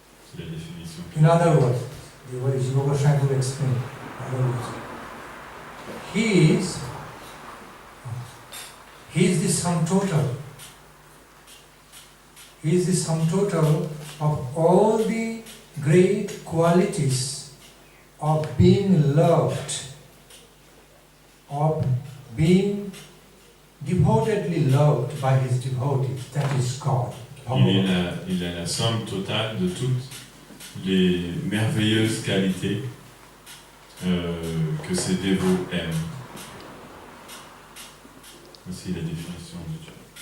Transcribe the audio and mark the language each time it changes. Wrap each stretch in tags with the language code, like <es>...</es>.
<fr>C'est la définition.</fr> <en>In other words, the way Jiva Goswami would explain, he is the sum total. He is the sum total of all the great qualities of being loved, of being devotedly loved by his devotees. That is God.</en> <fr>Il est la somme totale de toutes les merveilleuses qualités que ses dévots aiment. Voici la définition de Dieu.</fr>